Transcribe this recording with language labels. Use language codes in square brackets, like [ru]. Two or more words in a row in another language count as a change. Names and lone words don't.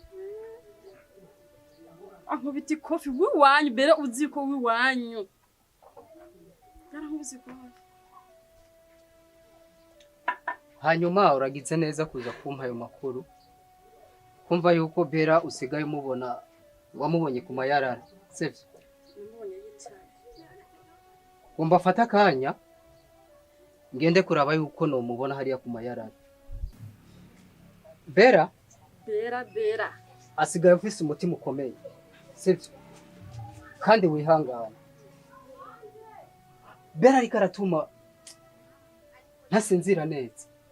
[rn] ankubita ikofi w'iwanyu bera uzi ko w'iwanyu yarankubise ikofi hanyuma uragize neza kuza kumpa ayo makuru kumva yuko bera usigaye umubona wamubonye ku mayarara sivyo umva fata akanya ngende kuraba yuko no mubona hariya ku mayarara bera asigaye ufise umutima ukomeye sivyo kandi wihangana bera ariko aratuma ntasinzira neza